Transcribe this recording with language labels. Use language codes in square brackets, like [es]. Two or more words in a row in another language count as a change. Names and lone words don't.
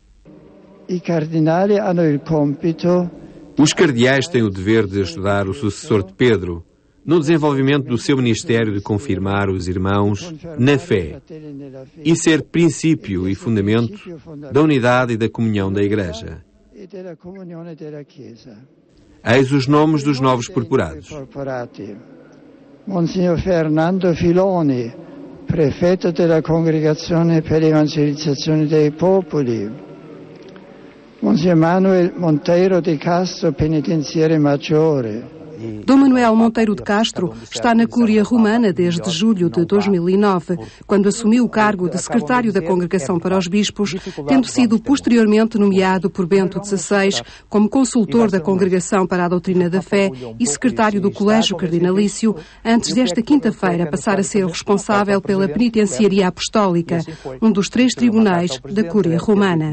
[pt] Os cardeais têm o dever de ajudar o sucessor de Pedro no desenvolvimento do seu ministério de confirmar os irmãos na fé e ser princípio e fundamento da unidade e da comunhão da Igreja. Eis os nomes dos novos purpurados. [it] Monsignor Fernando Filoni, prefetto della Congregazione per l'Evangelizzazione dei Popoli. Monsignor Manuel Monteiro de Castro, penitenziere maggiore. [pt] Dom Manuel Monteiro de Castro está na Cúria Romana desde julho de 2009, quando assumiu o cargo de secretário da Congregação para os Bispos, tendo sido posteriormente nomeado por Bento XVI como consultor da Congregação para a Doutrina da Fé e secretário do Colégio Cardinalício, antes desta quinta-feira passar a ser o responsável pela Penitenciaria Apostólica, um dos 3 tribunais da Cúria Romana.